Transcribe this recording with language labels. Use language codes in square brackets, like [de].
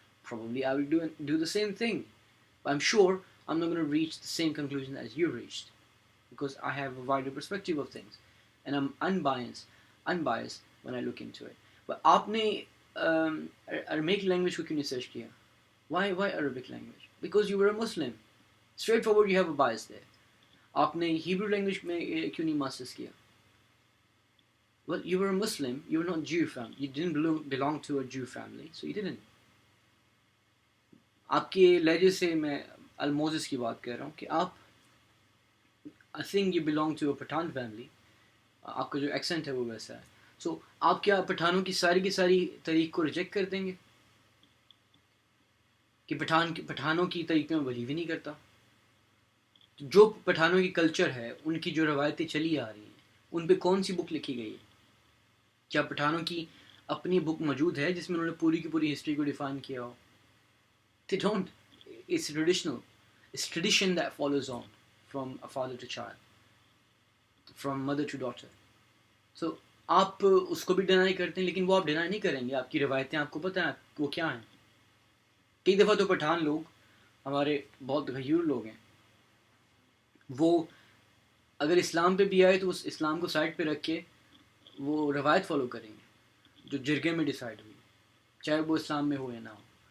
[en] Probably I will do the same thing, but I'm sure I'm not going to reach the same conclusion as you reached, because I have a wider perspective of things and I'm unbiased when I look into it. [ur] But آپ نے Aramaic language کو کیوں نہیں search کیا? [en] Why Arabic language? Because you were a Muslim. Straightforward, you have a bias there. [ur] آپ نے Hebrew language میں کیوں نہیں masters کیا? [en] Well, you were a Muslim, you were not Jew family, you didn't belong to a Jew family, so you didn't. [ur] آپ کے لہجے سے میں الموزس کی بات کر رہا ہوں کہ آپ [en] I think you belong to a Pathan family. [ur] آپ کا جو ایکسنٹ ہے وہ ویسا ہے. سو آپ کیا پٹھانوں کی ساری تاریخ کو ریجیکٹ کر دیں گے کہ پٹھانوں کی تاریخ میں بلیو ہی نہیں کرتا؟ جو پٹھانوں کی کلچر ہے, ان کی جو روایتیں چلی آ رہی ہیں, ان پہ کون سی بک لکھی گئی ہے؟ کیا پٹھانوں کی اپنی بک موجود ہے جس میں انہوں نے پوری کی پوری ہسٹری کو ڈیفائن کیا ہو؟ [en] They don't. It's traditional. It's tradition that follows on from a father to child, from mother to daughter. [ur] So آپ اس کو بھی ڈینائی کرتے ہیں, لیکن وہ آپ ڈینائی نہیں کریں گے. آپ کی روایتیں آپ کو پتہ ہیں وہ کیا ہیں. کئی دفعہ تو پٹھان لوگ ہمارے بہت غیور لوگ ہیں, وہ اگر اسلام پہ بھی آئے تو اس اسلام کو سائڈ پہ رکھ کے وہ روایت فالو کریں گے جو جرگے میں ڈیسائیڈ ہوئی, چاہے وہ اسلام میں ہو یا نہ ہو.